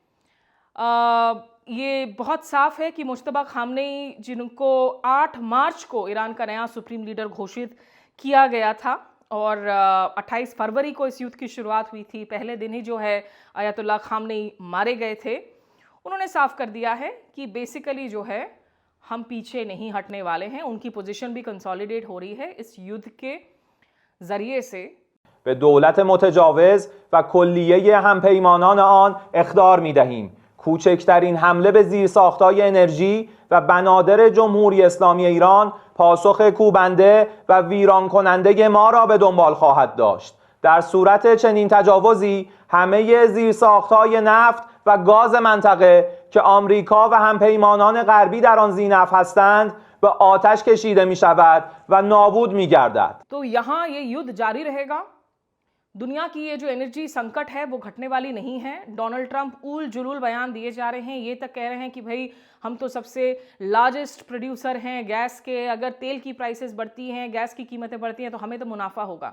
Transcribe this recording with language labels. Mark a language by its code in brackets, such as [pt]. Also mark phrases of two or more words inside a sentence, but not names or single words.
[hi] ये बहुत साफ है कि मुश्तबा खामनेई, जिनको 8 मार्च को ईरान का नया सुप्रीम लीडर घोषित किया गया था और 28 फरवरी को इस युद्ध की शुरुआत हुई थी, पहले दिन ही जो है अयतुल्ला खामनेई मारे गए थे। उन्होंने साफ कर दिया है कि बेसिकली जो है हम पीछे नहीं हटने वाले हैं। उनकी पोजीशन भी कंसोलिडेट हो रही है इस युद्ध के जरिए से। [fa] به دولت متجاوز و کلیه همپیمانان آن اخطار می‌دهیم. کوچکترین حمله به زیرساخت‌های انرژی و بنادر جمهوری اسلامی ایران پاسخ کوبنده و ویران کننده ما را به دنبال خواهد داشت. در صورت چنین تجاوزی همه زیرساخت‌های نفت و گاز منطقه که آمریکا و همپیمانان غربی در آن ذی‌نفع هستند به آتش کشیده می‌شود و نابود می‌گردد. [hi] तो यहाँ ये युद्ध जारी रहेगा। दुनिया की ये जो एनर्जी संकट है वो घटने वाली नहीं है। डोनाल्ड ट्रंप उल जुलूल बयान दिए जा रहे हैं, ये तक कह रहे हैं कि भाई हम तो सबसे [en] largest producer [hi] हैं गैस के, अगर तेल की प्राइसेस बढ़ती हैं, गैस की कीमतें बढ़ती हैं तो हमें तो मुनाफा होगा।